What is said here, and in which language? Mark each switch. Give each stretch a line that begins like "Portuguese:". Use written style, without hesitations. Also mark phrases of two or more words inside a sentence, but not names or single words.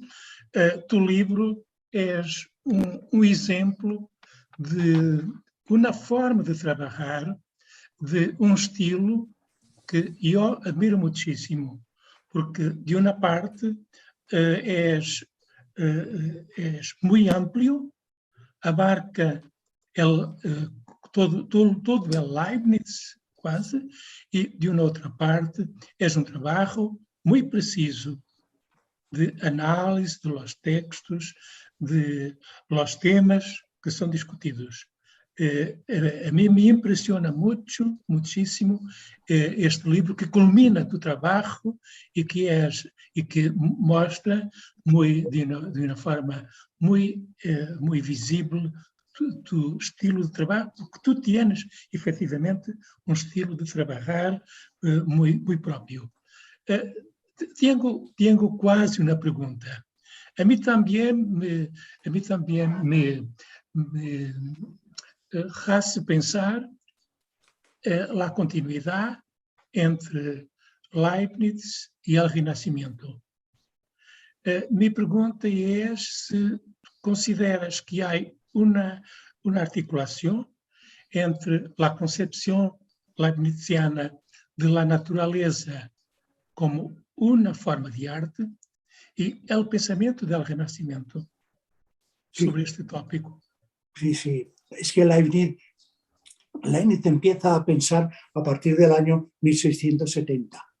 Spanish: Tu libro es un ejemplo de una forma de trabajar, de un estilo que yo admiro muchísimo, porque de una parte es muy amplio, abarca todo el Leibniz
Portuguese: quase,
Spanish: y de una
Portuguese: outra parte é um trabalho muito preciso,
Spanish: de análisis de los textos, de los temas que son discutidos. A mí me impresiona muchísimo este libro que culmina tu trabajo y que muestra de una forma muy visible tu estilo de trabajo, porque tú tienes efectivamente un estilo de trabajar muy propio.
Portuguese: Tengo quase uma pergunta. A mim também
Spanish: me hace
Portuguese: pensar a continuidade entre Leibniz e o Renascimento. Minha pergunta é se consideras que há uma articulação entre a concepção leibniziana de
Spanish: la naturaleza como una forma de arte y el pensamiento del Renacimiento sobre este tópico. Sí. Es que Leibniz empieza a pensar a partir del año 1670.